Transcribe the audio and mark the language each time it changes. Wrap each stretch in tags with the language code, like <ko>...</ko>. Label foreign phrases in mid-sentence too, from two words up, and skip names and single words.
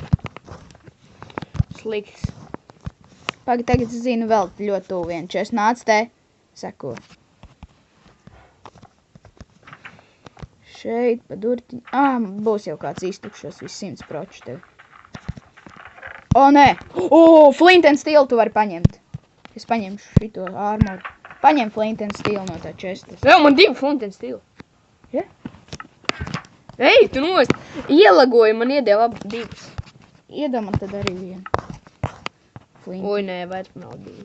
<lv>Slikts. Tagad es zinu vēl ļoti tuvu vienu čestu. Nāc te. Seko. Šeit pa durtiņu. Būs jau kāds iztukšos viss 100% tev. Nē. Flint and Steel tu vari paņemt. Es paņemšu šito armoru. Paņem Flint and Steel no tā čestas. Jā, man 2 Flint and Steel. Ja? Ej, tu nost. Ielagoji, man iedēva 2. Iedod man tad arī vienu. Flint. Oi, nē, vairs nav 2.</lv>